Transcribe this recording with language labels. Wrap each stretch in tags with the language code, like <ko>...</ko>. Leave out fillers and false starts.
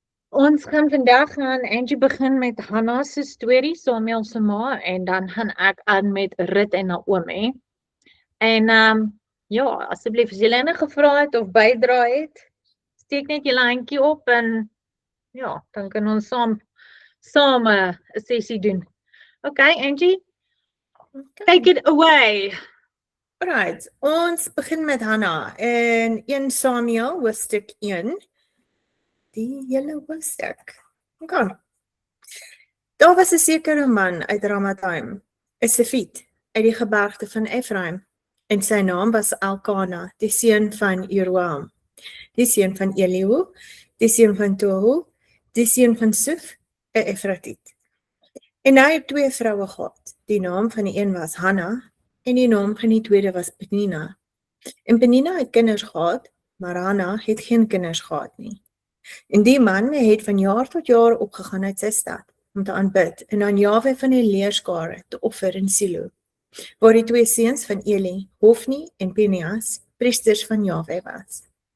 <af>Ons gaan vandag aan Angie begin met Hannah se storie, Samuel se ma, en dan gaan ek aan met Rut en Naomi. En ja, asseblief as julle enige vrae het of bydra het, steek net julle handjie op en ja, dan kan ons saam 'n sessie doen.</af> <en>Okay, Angie, take it away.</en> <af>Alright, ons begin met Hannah in 1 Samuel hoofstuk 1. Die hele hoofstuk. Okay. Daar was 'n sekere man uit Ramathaim, 'n Sefiet uit die gebergte van Efraim, en sy naam was Elkana, die seun van Jeroam, die seun van Elihu, die seun van Tohu, die seun van Suf, 'n Efratiet. En hy het 2 vroue gehad. Die naam van die een was Hannah en die naam van die tweede was Penina. En Penina het kinders gehad, maar Hannah het geen kinders gehad nie. En die man het van jaar tot jaar opgegaan uit sy stad om te aanbid en aan Jahwe van die leerskare te offer in Silo, waar die 2 seuns van Eli, Hofni en Pinias, priesters van Jahwe was.</af>